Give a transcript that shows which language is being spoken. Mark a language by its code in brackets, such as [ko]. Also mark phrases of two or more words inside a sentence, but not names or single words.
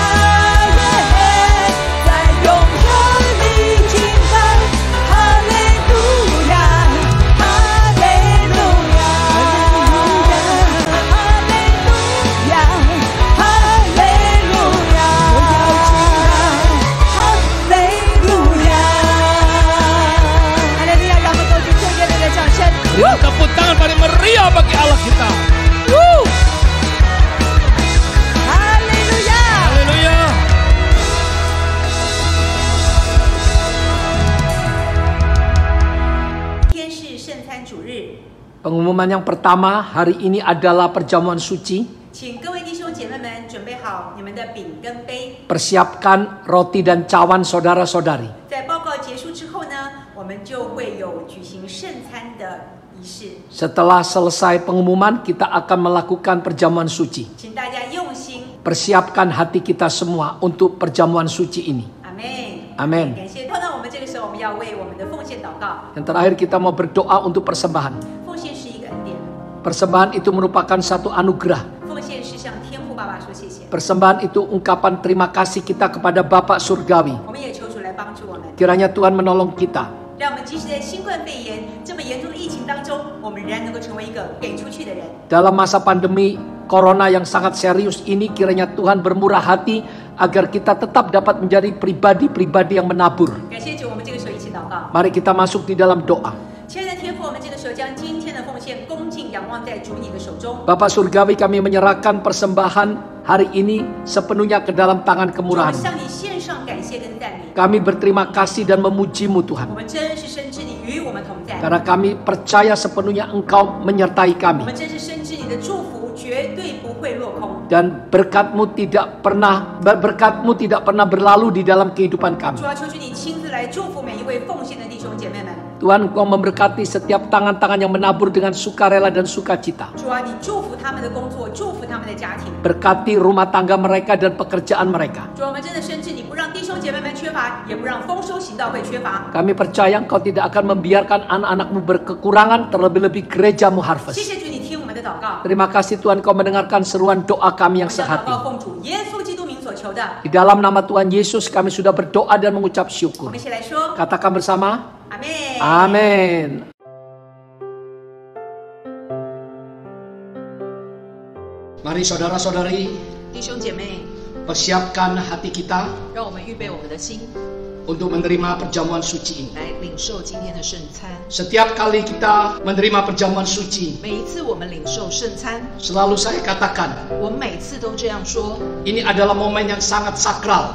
[zh] 在永恒里敬拜，哈利路亚，哈利路亚，哈利路亚，哈利路亚，哈利路亚。哈利路亚！让我们都去做热烈的掌声。 [id] Berikan tepuk tangan paling meriah bagi Allah kita. [zh] 哈利路亚！ [id] Haleluya. [zh] 天是圣餐主日， [id] Pengumuman yang pertama, hari ini adalah perjamuan suci. [zh] 请各位弟兄姐妹们准备好你们的饼跟杯。 [id] Persiapkan roti dan cawan saudara-saudari. [zh] 在报告结束之后呢，我们就会有举行圣餐的仪式， [id] Setelah selesai pengumuman, kita akan melakukan perjamuan suci. [zh] 请大家用心。 [id] Persiapkan hati kita semua untuk perjamuan suci ini. [zh] 阿门。 [id] Amin. [zh] 感谢。然后呢，我们这个时候我们要为我们的奉献祷告。 [id] Yang terakhir kita mau berdoa untuk persembahan. [zh] 奉献是一个恩典， [id] Persembahan itu merupakan satu anugerah. [zh] 奉献是向天父爸爸说谢谢。 [id] Persembahan itu ungkapan terima kasih kita kepada Bapa Surgawi. [zh] 我们也求主来帮助我们， [id] Kiranya Tuhan menolong kita. [zh] 让我们即使在新冠肺炎这么严重的疫情当中，我们仍然能够成为一个给出去的人。 [id] Dalam masa pandemi corona yang sangat serius ini, kiranya Tuhan bermurah hati agar kita tetap dapat menjadi pribadi-pribadi yang menabur. [zh] 感谢主，我们这个时候一起祷告。 [id] Mari kita masuk di dalam doa. [zh] 亲爱的天父，我们这个时候将今天的奉献恭敬仰望在主你的手中。 [id] Bapak Surgawi, kami menyerahkan persembahan hari ini sepenuhnya ke dalam tangan [zh] 主，我 [id] kemurahan. [zh] 们向你献上感谢跟赞美。 [id] Kami berterima kasih dan memuji-Mu [zh] 我 [id] Tuhan. [zh] 们真是深知你与我们同在， [id] Karena kami percaya sepenuhnya Engkau menyertai [zh] 我 [id] kami. [zh] 们真是深知你的祝福绝对不会落空。 [id] Dan berkat-Mu tidak pernah berlalu di dalam kehidupan kami. [zh] 主啊，求求你亲自来祝福每一位奉献的弟兄姐妹们。 [id] Tuhan, Engkau memberkati setiap tangan-tangan yang menabur dengan sukarela dan sukacita. [zh] 主啊，你祝福他们的工作，祝福他们的家庭。 [id] Berkati rumah tangga mereka dan pekerjaan mereka. [zh] 主啊，我们真的深知你不让弟兄姐妹们缺乏，也不让丰收行道会缺乏。 [id] Kami percaya Engkau tidak akan membiarkan anak-anak-Mu berkekurangan, terlebih-lebih gereja-Mu [zh] 谢 [id] Harvest. [zh] 谢主，你听我们的祷告。 [id] Terima kasih Tuhan, Kau mendengarkan seruan doa kami yang [zh] 我们将祷 [id] sehati. [zh] 告奉主耶稣基督名所求。求的。 [id] Di dalam nama Tuhan Yesus kami sudah berdoa dan mengucap [zh] 我 [id] syukur. [zh] 们一起来说， [id] Katakan bersama, [zh] 阿妹。 [id] Amin. Mari saudara-saudari, [zh] 弟兄姐妹， [id] persiapkan hati kita [zh] 让我们预备我们的心， [id] untuk menerima perjamuan suci ini. [zh] 来领受今天的圣餐。 [id] Setiap kali kita menerima perjamuan suci, [zh] 每一次我们领受圣餐， [id] selalu saya katakan, [zh] 我们每次都这样说， [id] ini adalah momen yang sangat sakral,